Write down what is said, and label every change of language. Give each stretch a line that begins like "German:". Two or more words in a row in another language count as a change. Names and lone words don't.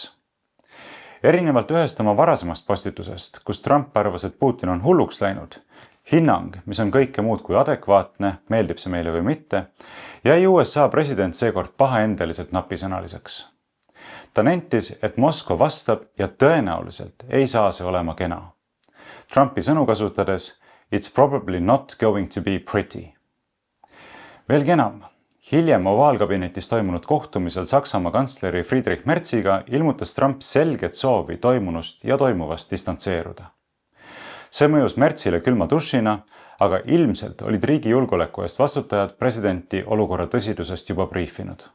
Estonian: Erinevalt ühest oma varasemast postitusest, kus Trump arvas, et Putin on hulluks läinud, hinnang, mis on kõike muud kui adekvaatne, meeldib see meile või mitte, jäi USA president seekord pahaendeliselt napisõnaliseks. Ta nentis, et Moskva vastab ja tõenäoliselt ei saa see olema kena. Trumpi sõnu kasutades,
English: it's probably not going to be pretty.
Estonian: Veelgi enam, hiljem ovaalkabinetis toimunud kohtumisel Saksamaa kantsleri Friedrich Merziga ilmutas Trump selget soovi toimunust ja toimuvast distantseeruda. See mõjus Merzile külma dušina, aga ilmselt olid riigi julgeoleku eest vastutajad presidenti olukorra tõsidusest juba briifinud.